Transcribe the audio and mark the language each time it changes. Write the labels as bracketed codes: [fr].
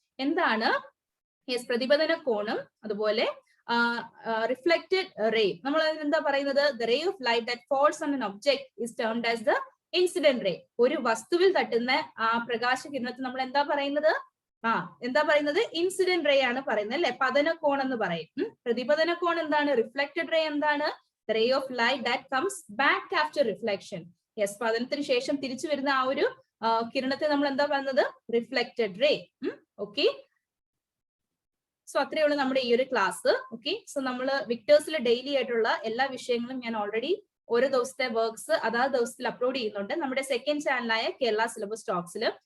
[ml] എന്താണ്? യെസ്, പ്രതിപതന കോണും അതുപോലെ റിഫ്ലക്റ്റഡ് റേ. നമ്മൾ എന്താ പറയുന്നത്? [en] the ray of light that falls on an object is termed as the incident ray. [ml] ഒരു വസ്തുവിൽ തട്ടുന്ന ആ പ്രകാശകിരണത്തെ നമ്മൾ എന്താ പറയുന്നത്? എന്താ പറയുന്നത്? ഇൻസിഡന്റ് റേ ആണ് പറയുന്നത് അല്ലെ? പതനകോൺ എന്ന് പറയും. പ്രതിപതന കോൺ എന്താണ്? റിഫ്ലക്റ്റഡ് റേ എന്താണ്? [en] the ray of light that comes back after reflection. [ml] Yes, പതനത്തിന് ശേഷം തിരിച്ചു വരുന്ന ആ ഒരു കിരണത്തെ നമ്മൾ എന്താ പറയുന്നത്? Reflected ray. ഓക്കെ, സോ അത്രയേ ഉള്ളൂ നമ്മുടെ ഈ ഒരു ക്ലാസ്. ഓക്കെ, സോ നമ്മൾ വിക്ടേഴ്സിൽ ഡെയിലി ആയിട്ടുള്ള എല്ലാ വിഷയങ്ങളും ഞാൻ ഓൾറെഡി ഓരോ ദിവസത്തെ വർക്ക്സ് അതാത് ദിവസത്തിൽ അപ്ലോഡ് ചെയ്യുന്നുണ്ട് നമ്മുടെ സെക്കൻഡ് ചാനലായ കേരള സിലബസ് ടോക്സിൽ.